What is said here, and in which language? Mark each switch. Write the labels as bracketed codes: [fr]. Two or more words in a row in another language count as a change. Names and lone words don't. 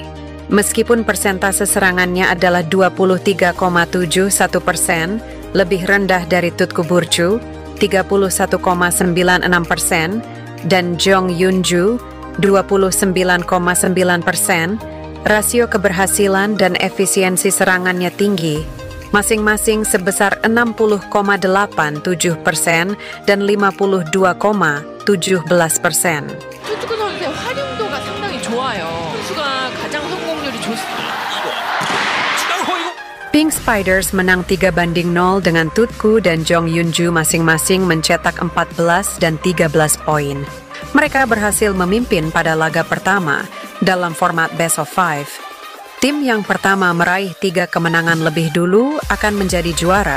[id] Meskipun persentase serangannya adalah 23,71%, lebih rendah dari Tutku Burcu, 31,96%, dan Jong Yunju, 29,9%, rasio keberhasilan dan efisiensi serangannya tinggi, masing-masing sebesar 60,87% dan 52,17%. [ko] 투투크 선수의 활용도가 상당히 좋아요. 선수가 가장 성공률이 좋습니다. [id] Pink Spiders menang 3-0 dengan Tutku dan Jong Yunju masing-masing mencetak 14 dan 13 poin. Mereka berhasil memimpin pada laga pertama dalam format [en] Best of 5. [id] Tim yang pertama meraih 3 kemenangan lebih dulu akan menjadi juara.